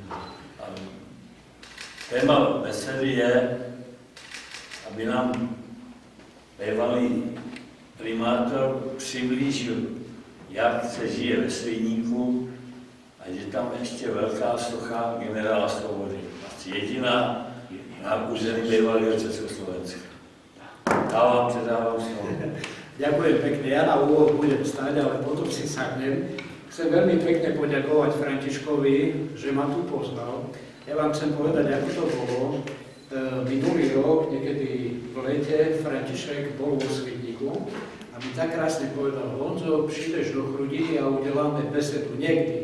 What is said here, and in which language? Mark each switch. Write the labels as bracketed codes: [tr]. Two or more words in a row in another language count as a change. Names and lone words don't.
[cs] Téma besedy je, aby nám bývalý primátor přiblížil, jak se žije ve Svidníku a je tam ještě velká socha generála Svobody. Asi jediná na území bývalého Československa. Dávam, předávám slovo. [sk] Ďakujem pekne. Ja na úvod budem stáť, ale potom si sadnem. Chcem veľmi pekne poďakovať Františkovi, že ma tu pozval. Ja vám chcem povedať, ako to bolo. Minulý rok, niekedy v lete, František bol vo Svidníku a mi tak krásne povedal: Honzo, [cs] přijdeš do Chrudiny [sk] a udeláme besedu niekdy.